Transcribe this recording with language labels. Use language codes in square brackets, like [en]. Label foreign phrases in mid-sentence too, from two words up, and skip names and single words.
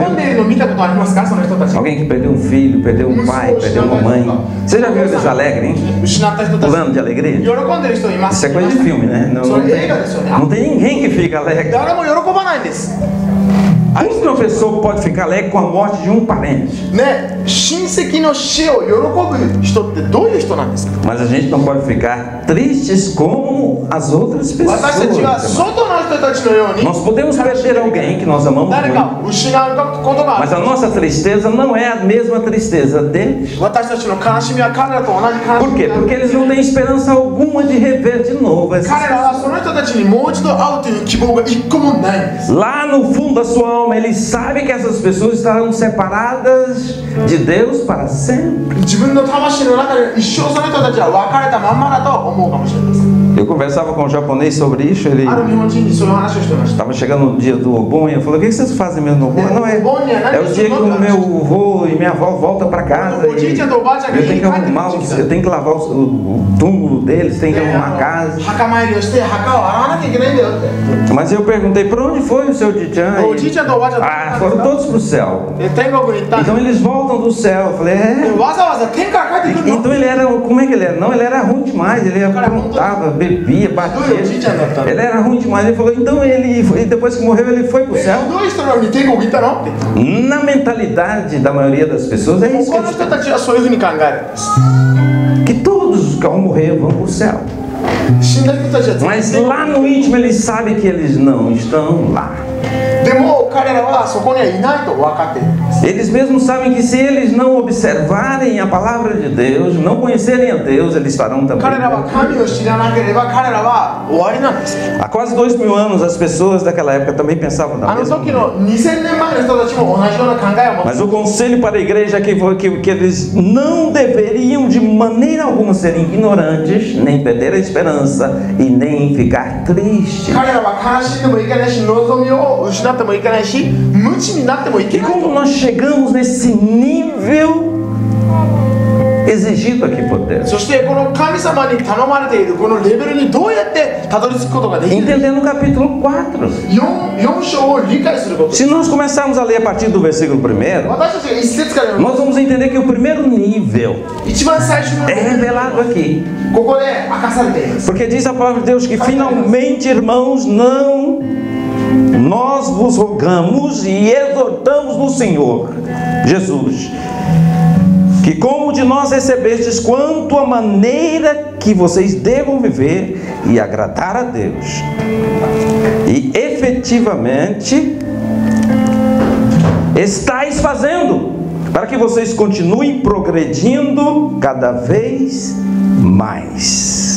[pt] Alguém que perdeu um filho, perdeu um pai, perdeu uma mãe. Você já viu eles alegres, hein? Pulando de alegria? Isso é coisa de filme, né? Não tem ninguém que fica alegre. Como que uma pessoa pode ficar alegre com a morte de um parente? [ja] 親戚の死を喜ぶ人ってどういう人なんですか？ [pt] Mas a gente não pode ficar tristes como as outras pessoas. [ja] 私たちは外の人たちのように [pt] Nós podemos perder alguém que nós amamos [ja] 誰 [pt] muito, [ja] かを失うことがあ [pt] mas a [ja] る。 [pt] nossa tristeza não é a mesma tristeza deles. [ja] 私たちの悲しみは彼らと同じ悲 [pt] Por [ja] しみ [pt] quê? [ja] である。 [pt] Porque eles não têm esperança alguma de rever de novo essas [ja] 彼らはその人たちにもう一度会うという希望が一個もないんです。 [pt] Lá no fundo da sua alma, ele sabe que essas pessoas estarão separadas de Deus para sempre. [ja] 自分の魂の中で一生その人たちは別れたまんまだと思うかもしれません。 [pt] Eu conversava com um japonês sobre isso, ele [ja] ある日本人にそういう話をしてました。 [pt] estava chegando no dia do Obon e eu falei, o que vocês fazem mesmo no Obon? Não, é o dia que o meu avô e minha avó voltam para casa e eu tenho que arrumar, eu tenho que lavar o túmulo deles, tenho que arrumar a casa. [ja] 墓参りをして墓を洗わなきゃいけないんだよって。 [pt] Mas eu perguntei, para onde foi o seu Dichan? [ja] おじいちゃんとおばあちゃん [pt] Ah, foram todos para o céu. [ja] 天国に行ったん [pt] Então [ja] で [pt] eles voltam do céu. Eu falei, [ja] わざわざ天から帰ってくるの？ [pt] Então ele era, como é que ele era? Não, ele era ruim demais, ele aprontava, bebia, batia. Ele era ruim demais. Ele falou, então ele, depois que morreu, ele foi para o céu. [ja] どういう人なのに天国行ったのって。 [pt] Na mentalidade da maioria das pessoas é isso [ja] この人たちはそういうふうに考えるんです。 [pt] que todos que ao morrer vão para o céu. [ja] 死んだ人たちは [pt] Mas [ja] 全然 [pt] lá no íntimo eles sabem que eles não estão lá. [ja] でも彼らはそこにはいないと分かっているんです。 [pt] Eles mesmos sabem que se eles não observarem a palavra de Deus, não conhecerem a Deus, eles estarão também. [ja] 彼らは神を知らなければ彼らは終わりなんです。 [pt] Há quase 2000 anos as pessoas daquela época também pensavam da [ja] あの [pt] mesma [ja] 時 [pt] maneira. [ja] の2000年前の人たちも同じような考えを持って [pt] Mas o conselho para a igreja é que eles não deveriam de maneira alguma ser ignorantes, nem perder a esperança e nem ficar tristes. [ja] 彼らは悲しんでもいけないし望みを失ってもいけないし無知になってもいけ [pt] E [ja] ない [pt] como nós chegamos nesse nível exigido aqui por Deus? [ja] そしてこの神様に頼まれているこのレベルにどうやってたどり着くことができる [pt] Entendendo o capítulo 4. [ja] 4 章を理解すること [pt] Se nós começarmos a ler a partir do versículo 1, [ja] 私たちが一節から読む [pt] nós vamos entender que o primeiro nível [ja] 一番最初の [pt] é revelado aqui. [ja] ここで明かされています [pt] Porque diz a palavra de Deus que finalmente, irmãos, nós vos rogamos e exortamos no Senhor Jesus, que como de nós recebestes quanto a maneira que vocês devam viver e agradar a Deus, e efetivamente estáis fazendo, para que vocês continuem progredindo cada vez mais.